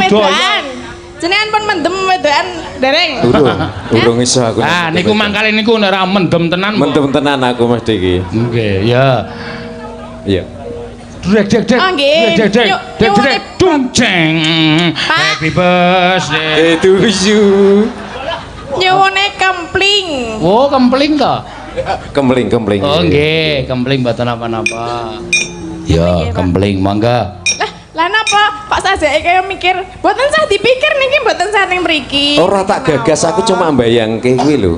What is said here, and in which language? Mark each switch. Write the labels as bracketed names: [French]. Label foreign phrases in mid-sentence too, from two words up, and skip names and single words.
[Javanese] Ibu Doyo. wedokan. Jenengan pun mendem wedokan dereng. Urung iso aku. Ah niku mangkale niku nek ora mendem tenan. mendem tenan aku mesti iki. Nggih, ya. Iya. Dek. Oh, nggih. Dek. Nyuwun- Dung jeng. Pak. [English] Happy birthday. To you. [Javanese] Nyuwune kempling. Oh, kempling to? Kempling. Oh, nggih, kempling mboten napa-napa. Ya, kempling mangga. Lah napa kok sajake kaya mikir, mboten sah dipikir niki mboten sah ning mriki. Ora tak gagas aku cuma mbayangke kuwi lho.